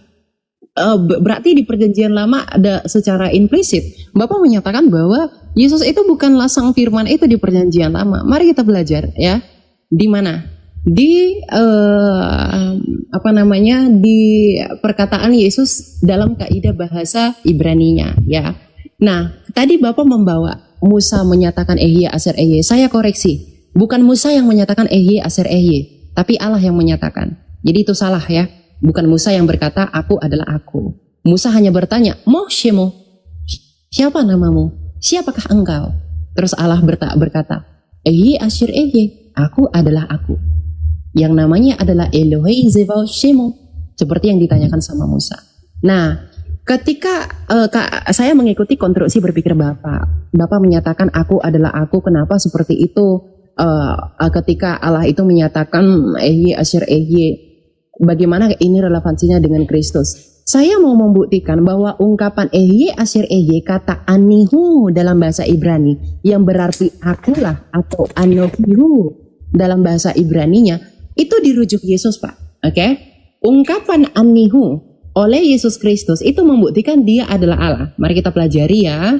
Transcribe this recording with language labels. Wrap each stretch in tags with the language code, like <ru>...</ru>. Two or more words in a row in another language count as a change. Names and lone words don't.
<id>Berarti di perjanjian lama ada secara implisit Bapak menyatakan bahwa Yesus itu bukanlah sang firman itu di perjanjian lama. Mari kita belajar ya. Di mana? Di di perkataan Yesus dalam kaidah bahasa Ibraninya ya. Nah, tadi Bapak membawa Musa menyatakan</id> <he>אהיה אשר אהיה.</he> <id>Saya koreksi. Bukan Musa yang menyatakan</id> <he>אהיה אשר אהיה,</he> <id>tapi Allah yang menyatakan. Jadi itu salah ya. Bukan Musa yang berkata aku adalah aku. Musa hanya bertanya, "Moshemo, siapa namamu? Siapakah engkau?" Terus Allah berkata,</id> <he>"אהיה אשר אהיה,</he> <id>aku adalah aku." Yang namanya adalah</id> <he>אלוהי צבאות שמו,</he> <id>seperti yang ditanyakan sama Musa. Nah, ketika saya mengikuti konstruksi berpikir Bapak menyatakan aku adalah aku. Kenapa seperti itu? Ketika Allah itu menyatakan</id> <he>אהיה אשר אהיה,</he> <id>bagaimana ini relevansinya dengan Kristus? Saya mau membuktikan bahwa ungkapan</id> <he>אהיה אשר אהיה,</he> <id>kata anihu dalam bahasa Ibrani yang berarti akulah atau anohihu dalam bahasa Ibraninya itu dirujuk Yesus, Pak. Oke? Ungkapan anihu oleh Yesus Kristus itu membuktikan dia adalah Allah. Mari kita pelajari ya.</id>